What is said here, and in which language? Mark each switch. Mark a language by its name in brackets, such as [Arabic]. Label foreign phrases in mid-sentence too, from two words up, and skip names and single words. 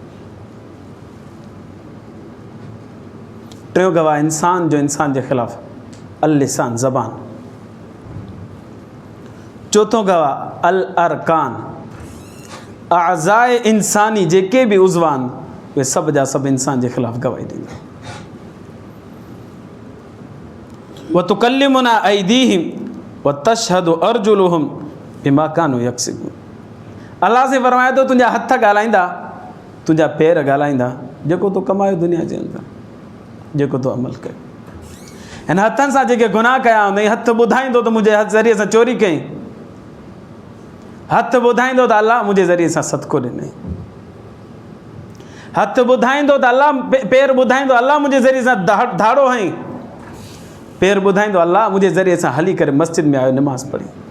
[Sindhi] टियों गवाह इंसान जो इंसान जे ख़िलाफ़ [Arabic] اللسان [Sindhi] ज़बान। चौथों गवाह [Arabic] الأركان [Sindhi] आज़ाए इंसानी जेके बि उज़वान उहे सभु जा सभु इंसान जे ख़िलाफ़ गवाही ॾींदा। [Arabic] وتكلمنا أيديهم وتشهد أرجلهم بما كانوا يكسبون. [Sindhi] अलाह से फरमाए थो तुंहिंजा हथ ॻाल्हाईंदा, तुंहिंजा पेर ॻाल्हाईंदा जेको तूं कमायो दुनिया जे अंदरि, जेको तूं अमल कयो। हिन हथनि सां जेके गुनाह कया हूंदई, हथ ॿुधाईंदो त मुंहिंजे ज़रिए सां चोरी कई, हथ ॿुधाईंदो त अलाह मुंहिंजे ज़रिए सां सदको ॾिनई, हथ ॿुधाईंदो त अलाह, पेर ॿुधाईंदो अलाह मुंहिंजे ज़रिए सां धाड़ो हई, पेर ॿुधाईंदो अलाह मुंहिंजे ज़रिए सां हली करे मस्जिद में आयो, नमाज़ पढ़ी।